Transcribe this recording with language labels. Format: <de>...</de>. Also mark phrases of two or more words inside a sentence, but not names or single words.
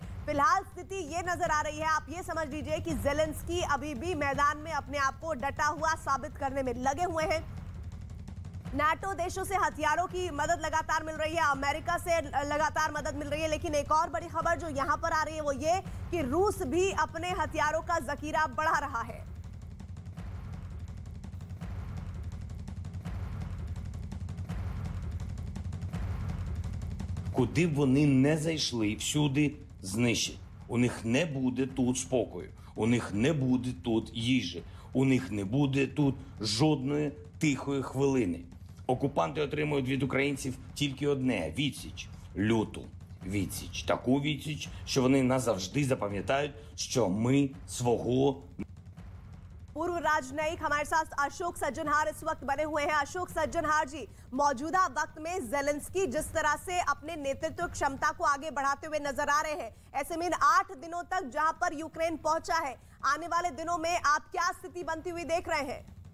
<hi>फिलहाल स्थिति ये नजर आ रही है, आप ये समझ लीजिए कि ज़ेलेंस्की अभी भी मैदान में अपने आप को डटा हुआ साबित करने में लगे हुए हैं। नाटो देशों से हथियारों की मदद लगातार मिल रही है, अमेरिका से लगातार मदद मिल रही है, लेकिन एक और बड़ी खबर जो यहां पर आ रही है वो ये कि रूस भी अपने हथियारों का जखीरा बढ़ा रहा है।</hi> <uk>Куди б вони не зайшли, всюди знищать. У них не буде тут спокою, у них не буде тут їжі, у них не буде тут жодної тихої хвилини. Окупанти отримують від українців тільки одне – відсіч. Люту відсіч. Таку відсіч, що вони назавжди запам'ятають, що ми свого</uk> <hi>पूर्व राजनयिक हमारे साथ अशोक सज्जनहार इस वक्त बने हुए हैं। अशोक सज्जनहार जी, मौजूदा वक्त में ज़ेलेंस्की जिस तरह से अपने नेतृत्व क्षमता को आगे बढ़ाते हुए नजर आ रहे हैं, ऐसे में इन 8 दिनों तक जहां पर यूक्रेन पहुंचा है, आने वाले दिनों में आप क्या स्थिति बनती हुई देख रहे हैं?</hi>